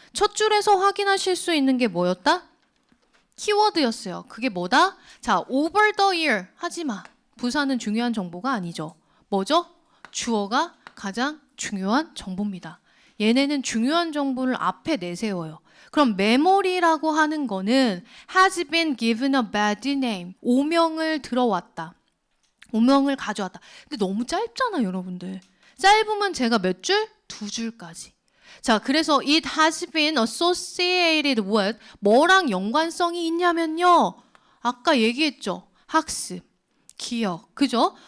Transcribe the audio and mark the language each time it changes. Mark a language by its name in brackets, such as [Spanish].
[Korean] 첫 줄에서 확인하실 수 있는 게 뭐였다? 키워드였어요. 그게 뭐다? 자, [English] over the year [Korean] 하지 마. 부사는 중요한 정보가 아니죠. 뭐죠? 주어가 가장 중요한 정보입니다. 얘네는 중요한 정보를 앞에 내세워요. 그럼 memory라고 하는 거는 [English] has been given a bad name. [Korean] 오명을 들어왔다. 오명을 가져왔다. 근데 너무 짧잖아, 여러분들. 짧으면 제가 몇 줄? 2줄까지. 자, 그래서 [English] it has been associated with [Korean] 뭐랑 연관성이 있냐면요. 아까 얘기했죠. 학습, 기억, 그죠?